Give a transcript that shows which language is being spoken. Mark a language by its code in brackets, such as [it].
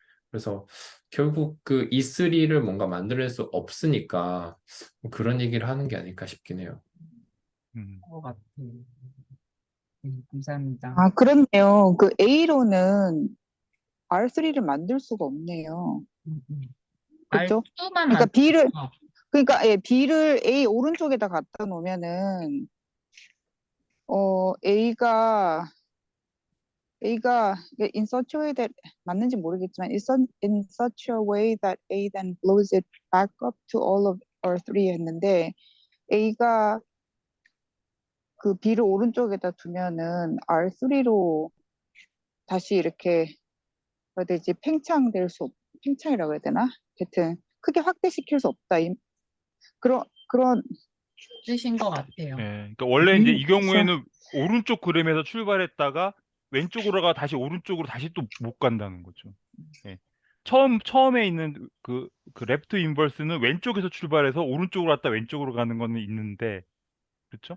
[ko] 그래서 결국 그 E3를 뭔가 만들 수 없으니까 뭐 그런 얘기를 하는 게 아닐까 싶긴 해요. 것 같아. 감사합니다. 아, 그렇네요. 그 A로는 R3를 만들 수가 없네요. 그죠? R2만 그러니까 B를, 만들어. 그러니까 예, B를 A 오른쪽에다 갖다 놓으면은, A가 [en] in such a way that [ko] 맞는지 모르겠지만 [en] in such a way that A then blows it back up to all of R3 [ko] 했는데 A가 그 B를 오른쪽에다 두면은 R3로 다시 이렇게 뭐라 해야 되지 팽창이라고 해야 되나? 하여튼 크게 확대시킬 수 없다. 그런 뜻인 것 같아요. 예, 그러니까 원래 이제 이 그래서 경우에는 오른쪽 그림에서 출발했다가 왼쪽으로 가 다시 오른쪽으로 다시 또 못 간다는 거죠. 예. 처음에 있는 그 레프트 인버스는 왼쪽에서 출발해서 오른쪽으로 갔다 왼쪽으로 가는 거는 있는데, 그렇죠?